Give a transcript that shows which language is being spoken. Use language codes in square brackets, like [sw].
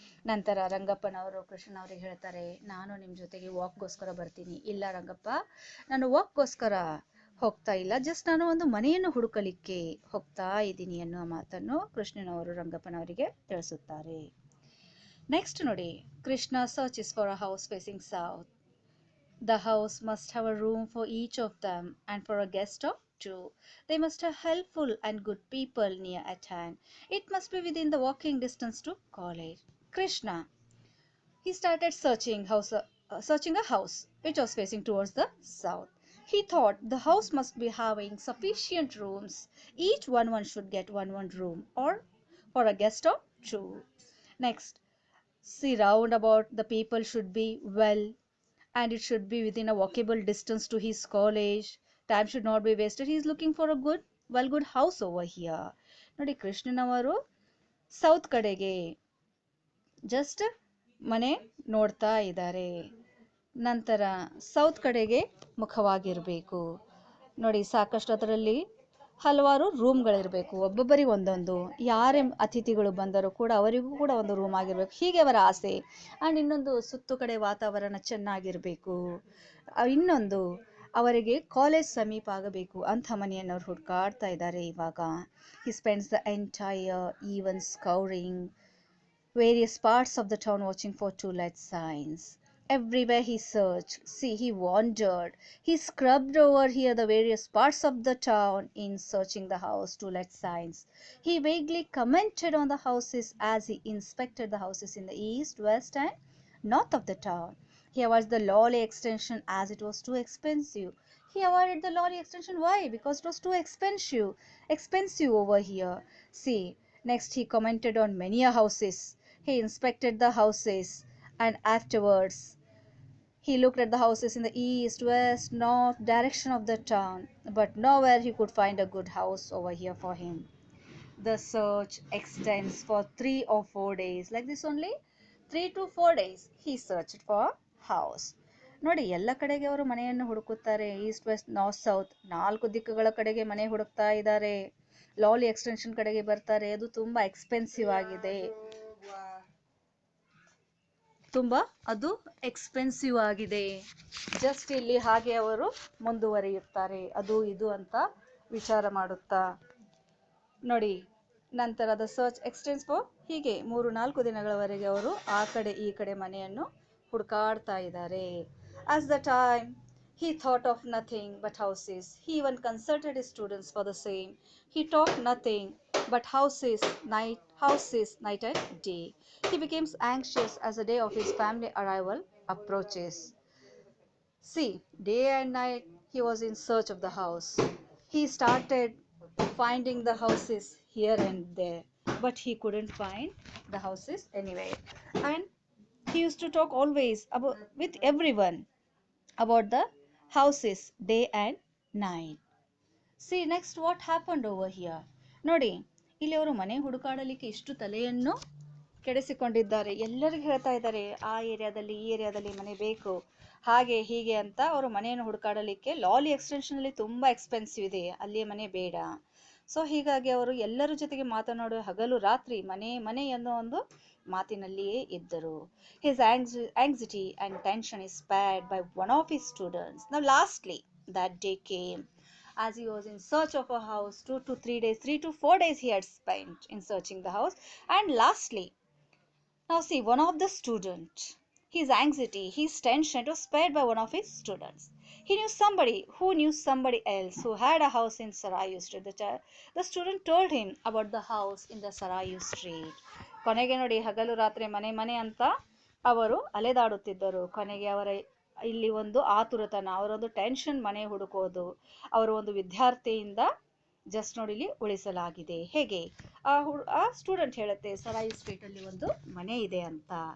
[kn] ನಂತರ ರಂಗಪ್ಪನವರು ಕೃಷ್ಣನವರಿಗೆ ಹೇಳ್ತಾರೆ, ನಾನು ನಿಮ್ಮ ಜೊತೆಗೆ ವಾಕ್ಗೋಸ್ಕರ ಬರ್ತೀನಿ. ಇಲ್ಲ ರಂಗಪ್ಪ, ನಾನು ವಾಕ್ಗೋಸ್ಕರ ಹೋಗ್ತಾ ಇಲ್ಲ, ಜಸ್ಟ್ ನಾನು ಒಂದು ಮನೆಯನ್ನು ಹುಡುಕಲಿಕ್ಕೆ ಹೋಗ್ತಾ ಇದ್ದೀನಿ ಅನ್ನೋ ಮಾತನ್ನು ಕೃಷ್ಣನವರು ರಂಗಪ್ಪನವರಿಗೆ ತಿಳಿಸುತ್ತಾರೆ. [en] Next ನೋಡಿ, Krishna searches for a house facing south. The house must have a room for each of them and for a guest of two. They must have helpful and good people near at hand. It must be within the walking distance to college. Krishna, he started searching a house which was facing towards the south. He thought the house must be having sufficient rooms. Each one should get one room or for a guest of two. Next, see, round about the people should be well, and it should be within a walkable distance to his college. Time should not be wasted. He is looking for a good house over here. [kn] ನೋಡಿ ಕೃಷ್ಣನವರು south ಕಡೆಗೆ just ಮನೆ ನೋಡ್ತಾ ಇದ್ದಾರೆ. ನಂತರ south ಕಡೆಗೆ ಮುಖವಾಗಿರಬೇಕು. ನೋಡಿ, ಸಾಕಷ್ಟು ಅದರಲ್ಲಿ ಹಲವಾರು ರೂಮ್ಗಳಿರಬೇಕು, ಒಬ್ಬೊಬ್ಬರಿಗೆ ಒಂದೊಂದು. ಯಾರೇ ಅತಿಥಿಗಳು ಬಂದರೂ ಕೂಡ ಅವರಿಗೂ ಕೂಡ ಒಂದು ರೂಮ್ ಆಗಿರಬೇಕು, ಹೀಗೆ ಅವರ ಆಸೆ. ಆ್ಯಂಡ್ ಇನ್ನೊಂದು, ಸುತ್ತು ಕಡೆ ವಾತಾವರಣ ಚೆನ್ನಾಗಿರಬೇಕು. ಇನ್ನೊಂದು, ಅವರಿಗೆ ಕಾಲೇಜ್ ಸಮೀಪ ಆಗಬೇಕು ಅಂಥ ಮನೆಯನ್ನು ಅವ್ರು ಹುಡುಕಾಡ್ತಾ ಇದ್ದಾರೆ ಇವಾಗ. [en] He spends the entire evening scouring various parts of the town watching for to-let signs. Everywhere he searched, see, he wandered. He scrubbed over here the various parts of the town in searching the house to-let signs. He vaguely commented on the houses as he inspected the houses in the east, west, and north of the town. He avoided the Lolly extension as it was too expensive. He avoided the Lolly extension. Why? Because it was too expensive over here. See, next he commented on many houses. He inspected the houses and afterwards he looked at the houses in the east, west, north direction of the town, but nowhere he could find a good house over here for him. The search extends for 3 or 4 days. Like this only, 3 to 4 days he searched for house. [kn] ನೋಡಿ, ಎಲ್ಲ ಕಡೆಗೆ ಅವರು ಮನೆಯನ್ನು ಹುಡುಕುತ್ತಾರೆ. East, West, north, south, 4 ದಿಕ್ಕುಗಳ ಕಡೆಗೆ ಮನೆ ಹುಡುಕ್ತಾ ಇದ್ದಾರೆ. ಲಾಲಿ ಎಕ್ಸ್ಟೆನ್ಷನ್ ಕಡೆಗೆ ಬರ್ತಾರೆ, ಅದು ತುಂಬಾ ಎಕ್ಸ್ಪೆನ್ಸಿವ್ ಆಗಿದೆ. ತುಂಬ ಅದು ಎಕ್ಸ್ಪೆನ್ಸಿವ್ ಆಗಿದೆ. ಜಸ್ಟ್ ಇಲ್ಲಿ ಹಾಗೆ ಅವರು ಮುಂದುವರಿಯುತ್ತಾರೆ, ಅದು ಇದು ಅಂತ ವಿಚಾರ ಮಾಡುತ್ತಾ. ನೋಡಿ, ನಂತರದ [en] search extends for [kn] ಹೀಗೆ 3-4 ದಿನಗಳವರೆಗೆ ಅವರು ಆ ಕಡೆ ಈ ಕಡೆ ಮನೆಯನ್ನು ಹುಡುಕಾಡ್ತಾ ಇದ್ದಾರೆ. [en] As the time he thought of nothing but houses. He even consulted his students for the same. He talked nothing but houses night and day. He becomes anxious as the day of his family arrival approaches. See, day and night he was in search of the house. He started finding the houses here and there, but he couldn't find the houses anywhere. And he used to talk always with everyone about the houses day and night. See next what happened over here. [kn] ನೋಡಿ, ಇಲ್ಲಿ ಅವರು ಮನೆ ಹುಡುಕಾಡಲಿಕ್ಕೆ ಇಷ್ಟು ತಲೆಯನ್ನು ಕೆಡಿಸಿಕೊಂಡಿದ್ದಾರೆ. ಎಲ್ಲರಿಗೂ ಹೇಳ್ತಾ ಇದ್ದಾರೆ, ಆ ಏರಿಯಾದಲ್ಲಿ ಈ ಏರಿಯಾದಲ್ಲಿ ಮನೆ ಬೇಕು, ಹಾಗೆ ಹೀಗೆ ಅಂತ. ಅವರು ಮನೆಯನ್ನು ಹುಡುಕಾಡಲಿಕ್ಕೆ ಲಾಲಿ ಎಕ್ಸ್ಟೆನ್ಷನಲ್ಲಿ ತುಂಬ ಎಕ್ಸ್ಪೆನ್ಸಿವ್ ಇದೆ, ಅಲ್ಲಿಯೇ ಮನೆ ಬೇಡ. ಸೊ ಹೀಗಾಗಿ ಅವರು ಎಲ್ಲರ ಜೊತೆಗೆ ಮಾತನಾಡುವ ಹಗಲು ರಾತ್ರಿ ಮನೆ ಮನೆ ಅನ್ನೋ ಒಂದು ಮಾತಿನಲ್ಲಿಯೇ ಇದ್ದರು. [en] His anxiety and tension is spared by one of his students. Now lastly that day came. As he was in search of a house, 2 to 3 days, 3 to 4 days he had spent in searching the house. And lastly, now see, one of the students, his anxiety, his tension was spared by one of his students. He knew somebody who knew somebody else who had a house in Sarayu Street. The student told him about the house in the Sarayu Street. [kn] ಕೊನೆಗೆ ನೋಡಿ, ಹಗಲು ರಾತ್ರಿ ಮನೆ ಮನೆ ಅಂತ ಅವರು ಅಲೆದಾಡುತ್ತಿದ್ದರು. ಕೊನೆಗೆ ಅವರ ಇಲ್ಲಿ ಒಂದು ಆತುರತನ, ಅವರೊಂದು ಟೆನ್ಷನ್, ಮನೆ ಹುಡುಕೋದು, ಅವರು ಒಂದು ವಿದ್ಯಾರ್ಥಿಯಿಂದ ಜಸ್ಟ್ ನೋಡಿ ಇಲ್ಲಿ ಉಳಿಸಲಾಗಿದೆ. ಹೇಗೆ ಆ ಸ್ಟೂಡೆಂಟ್ ಹೇಳುತ್ತೆ, ಸರಾಯಿ ಸ್ಟ್ರೀಟ್ ಅಲ್ಲಿ ಒಂದು ಮನೆ ಇದೆ ಅಂತ.